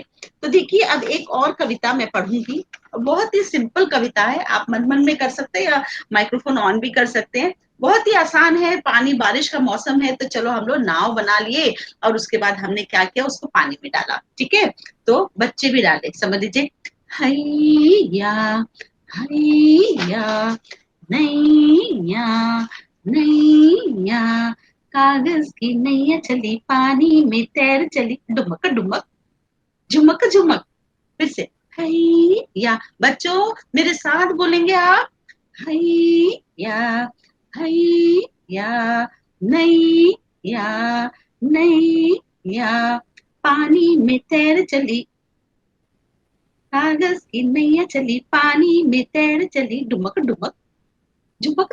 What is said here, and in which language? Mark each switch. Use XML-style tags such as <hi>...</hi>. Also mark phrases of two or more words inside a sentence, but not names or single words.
<hi>तो देखिए अब एक और कविता मैं पढ़ूंगी, बहुत ही सिंपल कविता है, आप मन मन में कर सकते हैं या</hi> <en>microphone on</en> <hi>भी कर सकते हैं, बहुत ही आसान है। पानी, बारिश का मौसम है, तो चलो हम लोग नाव बना लिए और उसके बाद हमने क्या किया, उसको पानी में डाला, ठीक है। तो बच्चे भी डाले, समझ लीजिए। हैया हैया नैया नैया, कागज की नैया चली पानी में तैर चली, डुमक डुमक झुमक झुमक। फिर से हैया, बच्चों मेरे साथ बोलेंगे आप, हैया हैया नैया नैया, पानी में तैर चली, कागज की नैया चली पानी में तैर चली, डुमक डुमक झुमक</hi>